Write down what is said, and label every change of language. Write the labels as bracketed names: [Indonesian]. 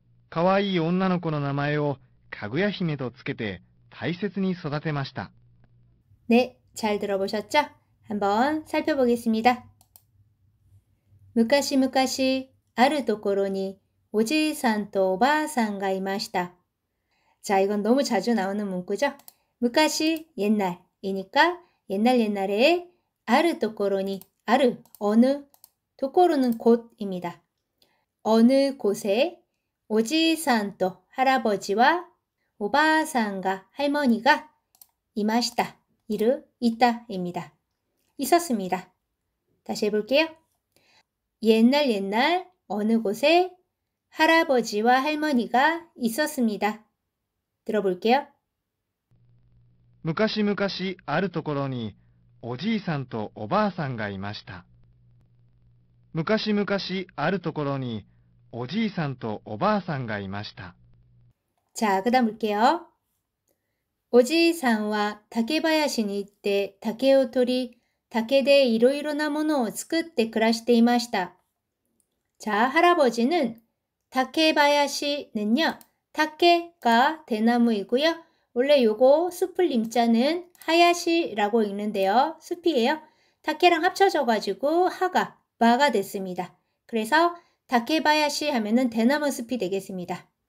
[Japanese] かわいい女の子の名前をかぐや姫とつけて大切に育てました。 [Korean] 네, 잘 들어보셨죠? 한번 살펴보겠습니다. [Japanese] 昔々あるところにおじいさんとおばあさんがいました. [Korean] 자, 이건 너무 자주 나오는 문구죠? 무카시 옛날이니까 옛날에 아르 도코로니 아르 어느 도코로는 곳입니다. 어느 곳에 오지산또 할아버지와 오바산과 할머니가 이마시다 이르 있다입니다. 있었습니다. 다시 해볼게요. 옛날 어느 곳에 할아버지와 할머니가 있었습니다. 들어볼게요. [Japanese] 昔々あるところにおじいさんとおばあさんがいました。昔々あるところにおじいさんとおばあさんがいました。 [Korean] 자, 그다음 볼게요. [Japanese] おじいさんは竹林に行って竹を取り、竹でいろいろなものを作って暮らしていました. [Korean] 자, 할아버지는 다케바야시는요. 다케가 대나무이고요. 원래 요거 숲을 임자는 하야시라고 읽는데요. 숲이에요. 다케랑 합쳐져가지고 하가 마가 됐습니다. 그래서 다케바야시 하면은 대나무 숲이 되겠습니다.